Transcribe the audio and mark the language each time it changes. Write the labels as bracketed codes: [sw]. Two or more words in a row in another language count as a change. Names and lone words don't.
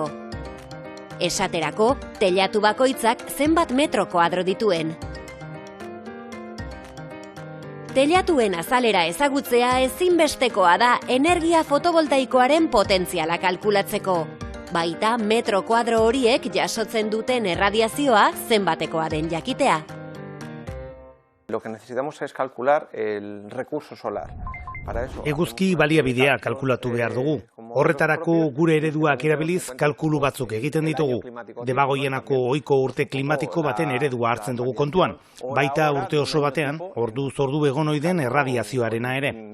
[eu] Esaterako, teilatu bakoitzak zenbat metro koadro dituen. Teilatuen azalera ezagutzea ezinbestekoa da energia fotovoltaikoaren potentziala kalkulatzeko. Baita metro kuadro horiek jasotzen duten erradiazioa zenbatekoa den jakitea. [es] Lo que necesitamos es calcular el recurso solar. [eu] Eguzki baliabidea kalkulatu behar dugu. Horretarako gure ereduak erabiliz kalkulu batzuk egiten ditugu. Debagoienako ohiko urte klimatiko baten eredua hartzen dugu kontuan. Baita urte oso batean, orduz ordu egon ohi den erradiazioarena ere.